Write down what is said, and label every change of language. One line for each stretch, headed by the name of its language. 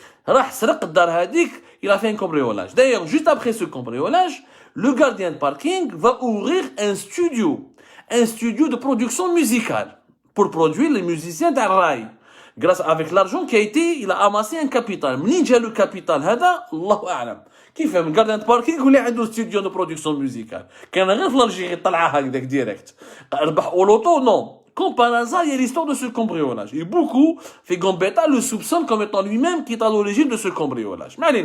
Arabic: راح سرق الدار هذيك,
French: il a fait un cambriolage. D'ailleurs, juste après ce cambriolage, le gardien de parking va ouvrir un studio de production musicale pour produire les musiciens d'Arraï. Grâce avec l'argent qui a été, il a amassé un capital.
Arabic: منين جا le capital هذا الله أعلم. كيف من gardien de parking ولا عنده studio de production musicale. كان غير في الجيري طلعها هكذاك ديريكت.
French: ربح au loto non. Comme par hasard, il y a l'histoire de ce cambriolage. Et beaucoup, fait Gambetta le soupçonne comme étant lui-même qui est à l'origine de ce cambriolage.